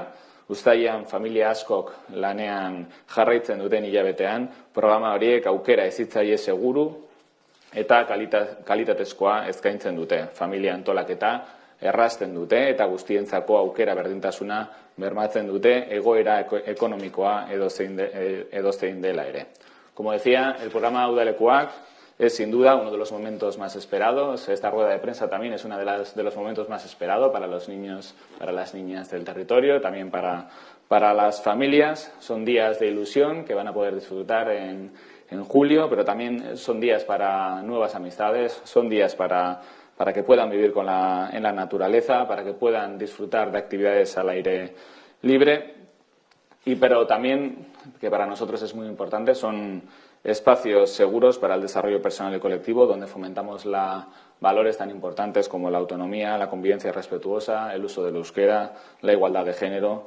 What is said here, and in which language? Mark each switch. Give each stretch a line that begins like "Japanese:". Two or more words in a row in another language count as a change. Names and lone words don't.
Basque: Uztailean familia askok lanean jarraitzen duten hilabetean, programa horiek aukera hezitzaile seguru eta kalitatezkoa eskaintzen dute. Familia antolaketa errazten dute eta guztientzako aukera berdintasuna bermatzen dute egoera ekonomikoa edozein dela ere.
Spanish: Como decía, el programa Udalekuak es sin duda uno de los momentos más esperados. Esta rueda de prensa también es uno de los momentos más esperados para los niños, para las niñas del territorio, también para las familias. Son días de ilusión que van a poder disfrutar en julio, pero también son días para nuevas amistades, son días para que puedan vivir en la naturaleza, para que puedan disfrutar de actividades al aire libre, pero también, que para nosotros es muy importante, son espacios seguros para el desarrollo personal y colectivo, donde fomentamos valores tan importantes como la autonomía, la convivencia respetuosa, el uso del euskera, la igualdad de género.